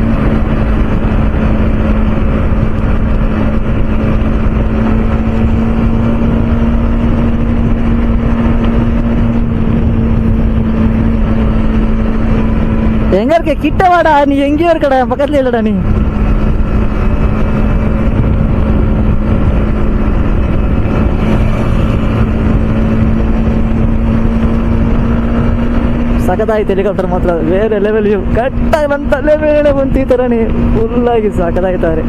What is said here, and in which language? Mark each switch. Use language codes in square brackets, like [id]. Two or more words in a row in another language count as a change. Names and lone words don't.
[ta] எங்க இருக்க? கிட்ட வாடா, நீ எங்கேயோ இருக்கடா, பக்கத்துல இல்லடா நீ. [kn] ಸಖತ್ತಾಯ್ತು ಹೆಲಿಕಾಪ್ಟರ್ ಮಾತ್ರ, ಬೇರೆ [en] level view. [kn] ಕರೆಕ್ಟಾಗಿ ನನ್ನ ತಲೆ ಮೇಲೆ ಬಂತು ಈ ಥರನೇ ಫುಲ್ಲಾಗಿ ಸಖತ್ತಾಯ್ತಾರೆ.